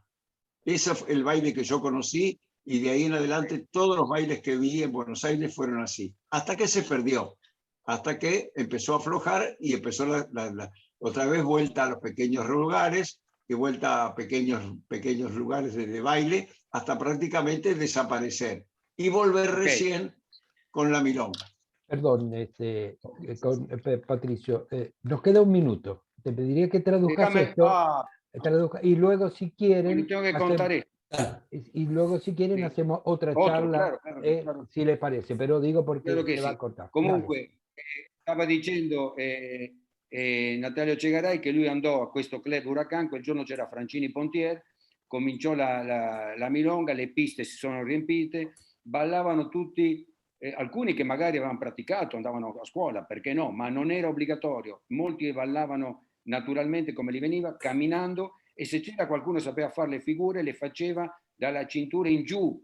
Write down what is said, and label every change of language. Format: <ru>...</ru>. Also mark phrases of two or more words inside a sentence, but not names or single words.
<es>Ese fue el baile que yo conocí, y de ahí en adelante todos los bailes que vi en Buenos Aires fueron así, hasta que se perdió, hasta que empezó a aflojar y empezó otra vez vuelta a los pequeños lugares, y vuelta a pequeños lugares de baile, hasta prácticamente desaparecer y volver recién con la milonga. Perdón, Patricio, nos queda un minuto. Te pediría que traduzcas esto. Y luego si quieren y luego si quieren hacemos otra charla, claro. Si les parece,</es> <it>però dico perché</it> <es>se va a cortare.</es> <it>Comunque stava dicendo Natalio Cegaray che lui andò a questo club Huracan, quel giorno c'era Franchini Pontier, cominciò la milonga, le piste si sono riempite, ballavano tutti, alcuni che magari avevano praticato, andavano a scuola, perché no, ma non era obbligatorio, molti ballavano naturalmente come gli veniva, camminando, e se c'era qualcuno che sapeva fare le figure, le faceva dalla cintura in giù.</it>